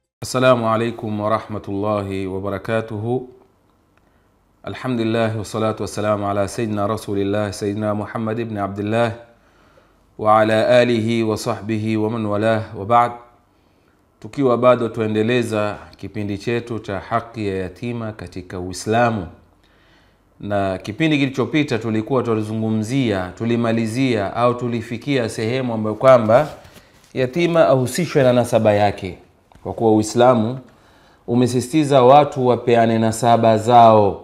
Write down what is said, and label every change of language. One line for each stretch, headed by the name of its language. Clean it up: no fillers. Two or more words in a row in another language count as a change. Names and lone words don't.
Arabic: السلام عليكم ورحمة الله وبركاته. الحمد لله والصلاة والسلام على سيدنا رسول الله سيدنا محمد بن عبد الله وعلى آله وصحبه ومن والاه وبعد.
Swahili: Tukiwa bado tuendeleza kipindi chetu cha haki ya yatima katika Uislamu, na kipindi kilichopita tulikuwa tulimalizia au tulifikia sehemu ambayo kwamba yatima ahusishwe na nasaba yake, kwa kuwa Uislamu umesisitiza watu wapeane nasaba zao.